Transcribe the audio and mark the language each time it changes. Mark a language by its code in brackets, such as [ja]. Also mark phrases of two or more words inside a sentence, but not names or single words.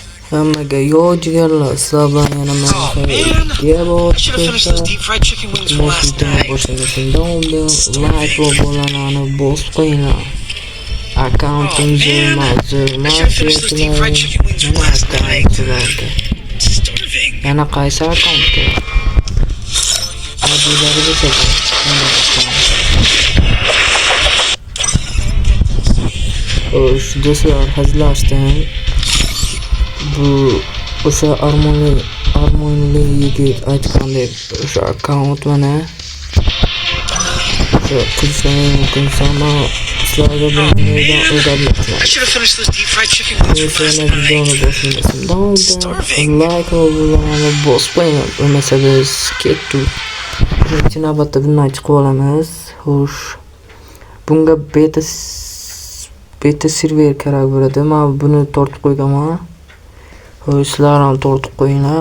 [uz] Hammaga yo jigarlar, sizlar bilan yana men [en] I should have finished those deep fried chicken wings from last night. [uz] Like va bo'lanani bosib qo'yinglar. Accountingizga yana qaysi akkauntga? Do'stlar, hazillashdim. Bu o'sha armonli yigit aytgandek o'sha akkaunt mana o'sha qilishlarga mumkin ama sizlarga bundan o'rgatmoqchiman. [en] I should have finished those deep fried chicken wings from last night. [uz] Like va bo'lganini bosib qo'ying. Bo'lmasa biz ketdik. Birinchi navbatda bundan chiqib olamiz. Xo'sh. Bunga beta server kerak bo'ladi. Men buni tortib qo'yganman. Xo'sh, sizlar ham tortib qo'yinglar.